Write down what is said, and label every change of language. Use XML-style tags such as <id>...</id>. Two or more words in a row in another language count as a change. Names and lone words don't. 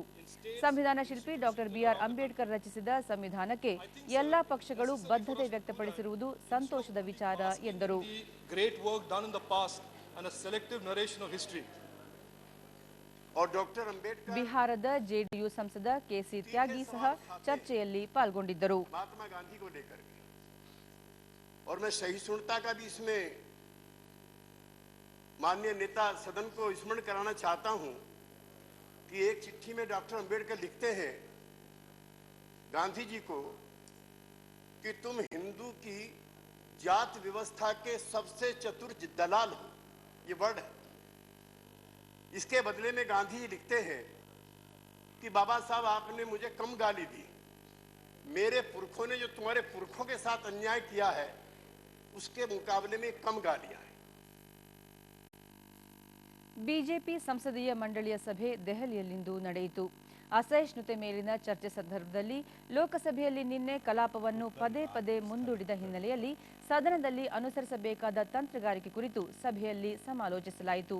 <kn>ಸಂವಿಧಾನ ಶಿಲ್ಪಿ ಡಾಕ್ಟರ್ ಬಿಆರ್ ಅಂಬೇಡ್ಕರ್ ರಚಿಸಿದ ಸಂವಿಧಾನಕ್ಕೆ ಎಲ್ಲಾ ಪಕ್ಷಗಳು ಬದ್ಧತೆ ವ್ಯಕ್ತಪಡಿಸಿರುವುದು ಸಂತೋಷದ ವಿಚಾರ ಎಂದರು. ಬಿಹಾರದ ಜೆಡಿಯು ಸಂಸದ ಕೆಸಿ ತ್ಯಾಗಿ ಸಹ ಚರ್ಚೆಯಲ್ಲಿ ಪಾಲ್ಗೊಂಡಿದ್ದರು.</kn> <hi>माननीय नेता सदन को स्मरण कराना चाहता हूं कि एक चिट्ठी में डॉक्टर अंबेडकर लिखते हैं गांधी जी को कि तुम हिंदू की जात व्यवस्था के सबसे चतुर दलाल हो, ये वर्ड है. इसके बदले में गांधी जी लिखते हैं कि बाबा साहब आपने मुझे कम गाली दी, मेरे पुरखों ने जो तुम्हारे पुरखों के साथ अन्याय किया है उसके मुकाबले में कम गालियां.</hi> <kn>ಬಿಜೆಪಿ ಸಂಸದೀಯ ಮಂಡಳಿಯ ಸಭೆ ದೆಹಲಿಯಲ್ಲಿಂದು ನಡೆಯಿತು. ಅಸಹಿಷ್ಣುತೆ ಮೇಲಿನ ಚರ್ಚೆ ಸಂದರ್ಭದಲ್ಲಿ ಲೋಕಸಭೆಯಲ್ಲಿ ನಿನ್ನೆ ಕಲಾಪವನ್ನು ಪದೇ ಪದೇ ಮುಂದೂಡಿದ ಹಿನ್ನೆಲೆಯಲ್ಲಿ ಸದನದಲ್ಲಿ ಅನುಸರಿಸಬೇಕಾದ ತಂತ್ರಗಾರಿಕೆ ಕುರಿತು ಸಭೆಯಲ್ಲಿ ಸಮಾಲೋಚಿಸಲಾಯಿತು.</kn>